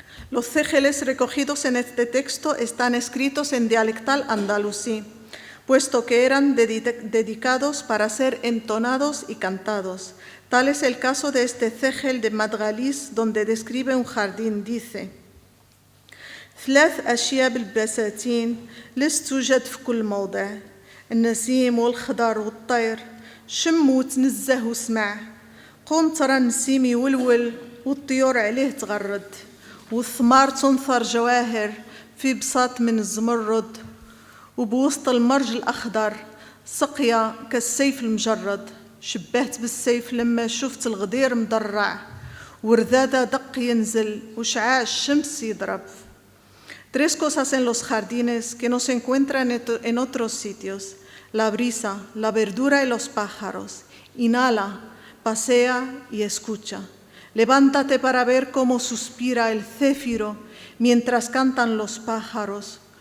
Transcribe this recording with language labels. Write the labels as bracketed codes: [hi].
[es] Los cégeles recogidos en este texto están escritos en dialectal andalusí, puesto que eran dedicados para ser entonados y cantados. Tal es el caso de este cégel de Madgalis, donde describe un jardín, dice: [ar] ثلاث أشياء بالبساتين لست توجد في كل موضع النسيم والخضر والطير شم وتنزه واسمع قوم ترى النسيم يولول والطيور عليه تغرد والثمار تنثر جواهر في بساط من الزمرد وبوسط المرج الأخضر سقيا كالسيف المجرد شبهت بالسيف لما شفت الغدير مدرع وردادة دق ينزل وشعاع الشمس يضرب. [es] Tres cosas en los jardines que no se encuentran en otros sitios: la brisa, la verdura y los pájaros. Inhala, pasea y escucha. Levántate para ver cómo suspira el céfiro mientras cantan los pájaros.